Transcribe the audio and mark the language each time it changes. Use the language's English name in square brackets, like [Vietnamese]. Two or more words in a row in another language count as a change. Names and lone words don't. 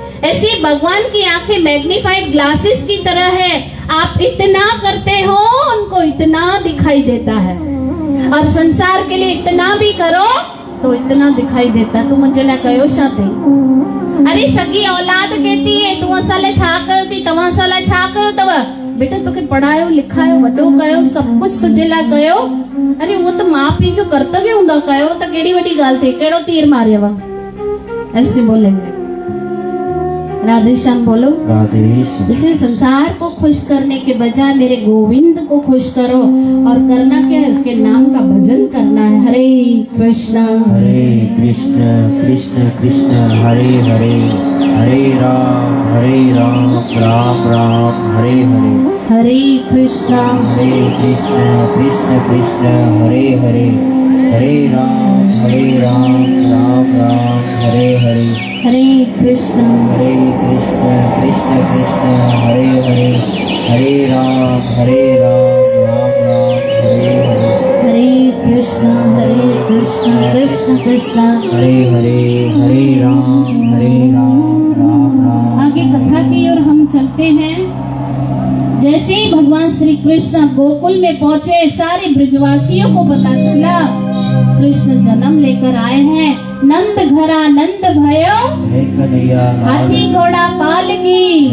[Hindi] ऐसे भगवान की आंखें मैग्नीफाइड ग्लासेस की तरह है। आप इतना करते हो, उनको इतना दिखाई देता है, और संसार के लिए इतना भी करो तो इतना दिखाई देता। तू मुझे ला कयो शादी, अरे सगी औलाद कहती है तू [Sindhi] असाले छा करती, तव्हां असाले छा कयो तव? बेटा तोखे पढ़ायो लिखायो वॾो कयो, सब कुछ तुझे लाइ कयो। अरे वो तो माँ पीउ जो कर्तव्य हूंदो, कयो त केड़ी वॾी ॻाल्हि थी, कहिड़ो तीर मारियव? [Hindi] ऐसे बोलेंगे। राधे श्याम बोलो। राधे श्याम। इसे संसार को खुश करने के बजाय मेरे गोविंद को खुश करो। और करना क्या है? उसके नाम का भजन करना है। हरे कृष्ण कृष्ण कृष्ण हरे हरे, हरे राम राम राम हरे हरे, हरे कृष्ण कृष्ण कृष्ण हरे हरे, हरे राम राम राम हरे हरे, हरे कृष्ण कृष्ण कृष्ण हरे हरे, हरे राम राम राम हरे हरे, हरे कृष्ण कृष्ण कृष्ण हरे हरे, हरे राम राम राम। आगे कथा की ओर हम चलते हैं। जैसे ही भगवान श्री कृष्ण गोकुल में पहुंचे, सारे ब्रजवासियों को पता चला कृष्ण जन्म लेकर आए हैं। नंद घरा नंद भयो, जय कन्हैया हाथी घोड़ा पालकी।